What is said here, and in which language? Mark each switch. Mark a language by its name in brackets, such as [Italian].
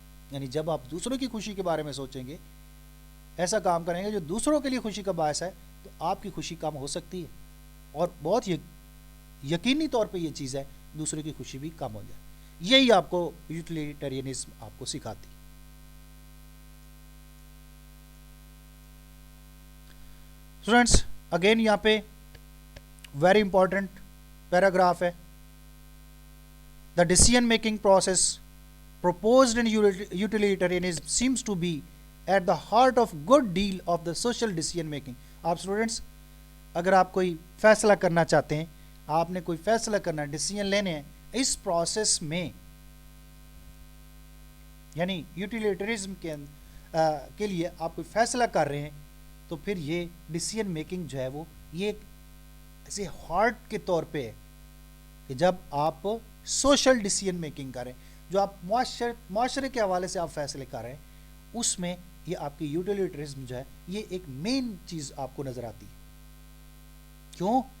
[Urdu] یعنی جب آپ دوسروں کی خوشی کے بارے میں سوچیں گے، ایسا کام کریں گے جو دوسروں کے لیے خوشی کا باعث ہے، تو آپ کی خوشی کم ہو سکتی ہے، اور بہت یقینی طور پہ یہ چیز ہے دوسروں کی خوشی بھی کم ہو جائے. یہی آپ کو یوٹیلیٹرینزم آپ کو سکھاتی. اسٹوڈینٹس [English] again [Urdu] یہاں پہ [English] very important paragraph [Urdu] ہے. [English] The decision making process proposed in utilitarianism seems to be at the heart of good deal of the social decision making. [Urdu] آپ اسٹوڈینٹس اگر آپ کوئی فیصلہ کرنا چاہتے ہیں، آپ نے کوئی فیصلہ کرنا ہے، ڈیسیژن لینے ہیں، اس پروسیس میں یعنی یوٹیلیٹرزم کے لیے آپ کوئی فیصلہ کر رہے ہیں، تو پھر یہ ڈیسیژن میکنگ جو ہے وہ یہ ایک ایسے ہارٹ کے طور پہ ہے کہ جب آپ سوشل ڈیسیژن میکنگ کریں، جو آپ معاشرے کے حوالے سے آپ فیصلے کر رہے ہیں، اس میں یہ آپ کی یوٹیلیٹرزم جو ہے یہ ایک مین چیز آپ کو نظر آتی ہے. کیوں؟